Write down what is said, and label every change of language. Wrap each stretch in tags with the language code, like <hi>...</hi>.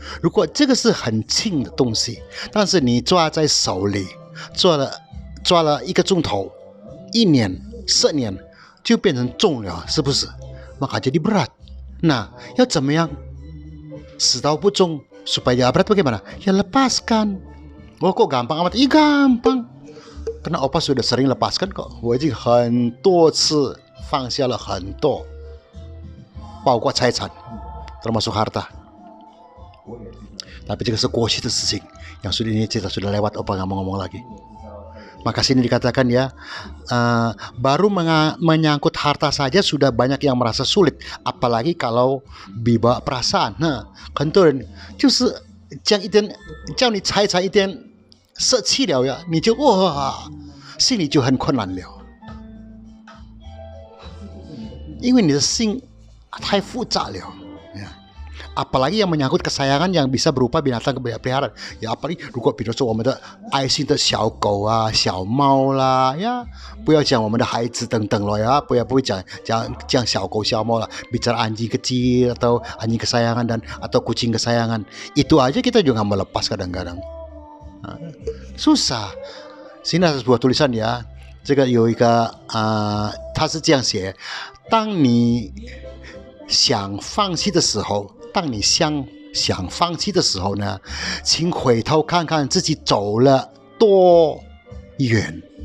<zh>如果这个是很轻的东西，但是你抓在手里，抓了1个钟头，1年、10年，就变成重了，是不是？</zh> <id>maka jadi berat. Nah, ya</id> <zh>怎么样死到不重</zh> <id>supaya tidak berat bagaimana? Ya lepaskan. Oh, kok gampang amat? Iya gampang. Karena Opa sudah sering lepaskan kok.</id> <zh>我已经很多次放下了很多，包括财产。</zh> <id>termasuk harta. Tapi jika sekuasi itu sih yang sudah ini cerita sudah lewat, Opa nggak mau ngomong lagi. Maka sini dikatakan ya, baru menyangkut harta saja sudah banyak yang merasa sulit, apalagi kalau dibawa perasaan.</id> <zh>Nah, 很多人就是将你财产一点舍弃了呀，你就哇，心里就很困难了，因为你的心太复杂了。</zh> <id>apalagi yang menyangkut kesayangan yang bisa berupa binatang peliharaan ya, apalagi</id> <zh>如果比如说我们的爱心的小狗啊、小猫啦呀，不要讲我们的孩子等等了ya，不会讲小狗小猫啦，</zh> <id>bicara anjing kecil atau anjing kesayangan dan atau kucing kesayangan, itu aja kita juga melepas kadang-kadang. Susah. Sini ada sebuah tulisan ya,</id> <zh>这个有一个他是这样写，当你想放弃的时候。当你想放弃的时候呢，请回头看看自己走了多远。</zh>